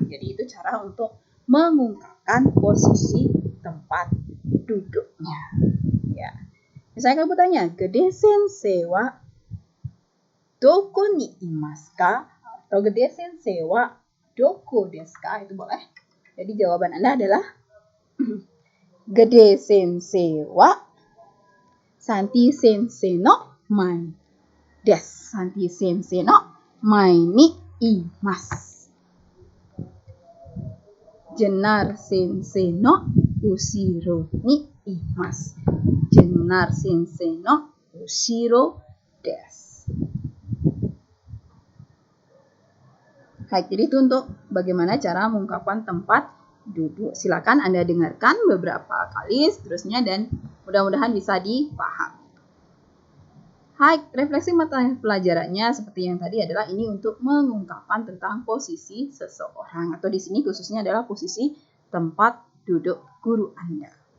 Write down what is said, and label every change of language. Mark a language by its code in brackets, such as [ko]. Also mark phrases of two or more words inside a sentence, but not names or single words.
[id] Jadi itu cara untuk mengungkapkan posisi tempat duduknya. Ya. Misalnya kamu tanya, [ja] Gede先生はどこにいますか? Atau Gede先生はどこですか? [id] Itu boleh. Jadi jawaban Anda adalah [ja] Gede sensei wa Santi sensei no mai desu. Santi先生の前にいます. Jenar先生の後ろにいます. Jenar先生の後ろです. [id] Baik, jadi itu untuk bagaimana cara mengungkapkan tempat duduk. Silakan Anda dengarkan beberapa kali seterusnya dan mudah-mudahan bisa dipahami. Hai, refleksi mata pelajarannya seperti yang tadi adalah ini untuk mengungkapkan tentang posisi seseorang atau di sini khususnya adalah posisi tempat duduk guru Anda.